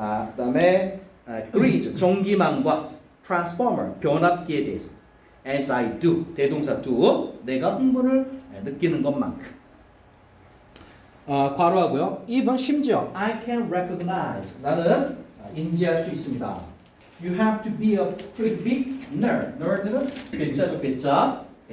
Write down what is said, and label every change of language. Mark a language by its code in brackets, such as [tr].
[ko] 그다음에 grease 전기망과 transformer 변압기에 대해서 [en] as I do [ko] 대동사 do 내가 흥분을 느끼는 것만큼. 괄호하고요. even 심지어 [en] I can recognize [ko] 나는 인지할 수 있습니다. [en] You have to be a pretty big nerd. [ko] nerd는 괴짜죠, 괴짜.